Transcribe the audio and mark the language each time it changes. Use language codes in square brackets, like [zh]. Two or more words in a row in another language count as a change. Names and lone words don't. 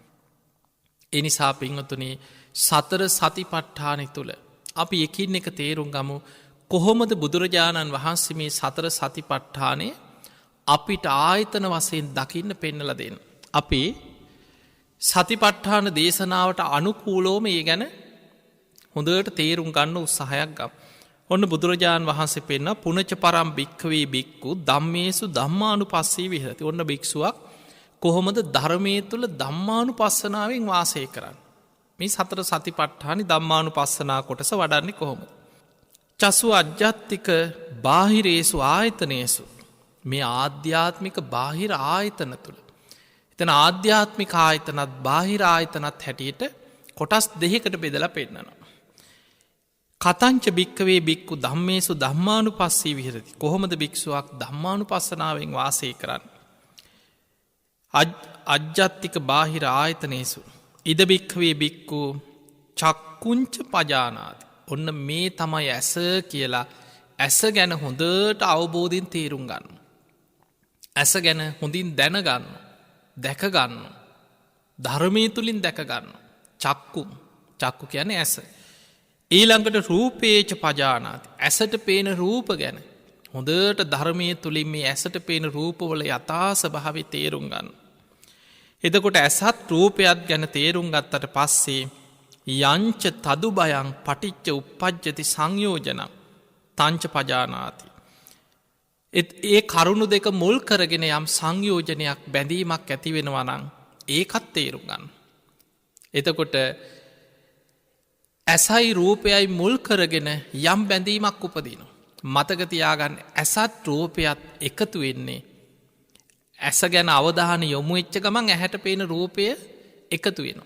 [si] ඒ නිසා පින්වතුනි සතර සතිපට්ඨානෙ තුල අපි එකින් එක තේරුම් ගමු කොහොමද බුදුරජාණන් වහන්සේ මේ සතර සතිපට්ඨානෙ අපිට ආයතන වශයෙන් දකින්න පෙන්නලා දෙන්නේ. අපි සතිපට්ඨාන දේශනාවට අනුකූලව මේ ගැන හොඳට තේරුම් ගන්න උත්සාහයක් ගමු. ඔන්න බුදුරජාණන් වහන්සේ පෙන්න [pi] පුනච පරම් භික්ඛවේ භික්ඛු ධම්මේසු ධම්මානුපස්සී විහෙරති. [si] ඔන්න භික්ෂුවක් කොහොමද ධර්මයේ තුල ධම්මානුපස්සනාවෙන් වාසය කරන්නේ? මේ සතර සතිපට්ඨානි ධම්මානුපස්සනා කොටස වඩන්නේ කොහොමද? [pi] චසු අජ්ජත්තික බාහිරේසු ආයතනේසු. [si] මේ ආධ්‍යාත්මික බාහිර ආයතන තුල. එතන ආධ්‍යාත්මික ආයතනත් බාහිර ආයතනත් හැටියට කොටස් දෙකකට බෙදලා පෙන්නනවා. [pi] කතංච භික්ඛවේ භික්ඛු ධම්මේසු ධම්මානුපස්සී විහෙරති. [si] කොහොමද භික්ෂුවක් ධම්මානුපස්සනාවෙන් වාසය කරන්නේ? [pi] අජ්ජත්තික බාහිර ආයතනේසු ඉද භික්ඛවේ භික්ඛු චක්කුංච පජානාති. [si] ඔන්න මේ තමයි ඇස කියලා ඇස ගැන හොඳට අවබෝධයෙන් තේරුම් ගන්න. ඇස ගැන හොඳින් දැනගන්න, දැක ගන්න. ධර්මයේ තුලින් දැක ගන්න. චක්කු කියන්නේ ඇස. [pi] ඊළඟට රූපේච පජානාති. [si] ඇසට පේන රූප ගැන හොඳට ධර්මයේ තුලින් මේ ඇසට පේන රූපවල යථා ස්වභාවය තේරුම් ගන්න. එතකොට ඇසත් රූපයත් ගැන තේරුම් ගත්තට පස්සේ [pi] යංච තදු බයං පටිච්ච උප්පජ්ජති සංයෝජනං තංච පජානාති. [si] ඒ කරුණු දෙක මුල් කරගෙන යම් සංයෝජනයක් බැඳීමක් ඇති වෙනවා නම් ඒකත් තේරුම් ගන්න. එතකොට ඇසයි රූපයයි මුල් කරගෙන යම් බැඳීමක් උපදිනවා. මතක තියාගන්න ඇසත් රූපයත් එකතු වෙන්නේ ඇස ගැන අවධානය යොමු වෙච්ච ගමන් ඇහැට පේන රූපය එකතු වෙනවා.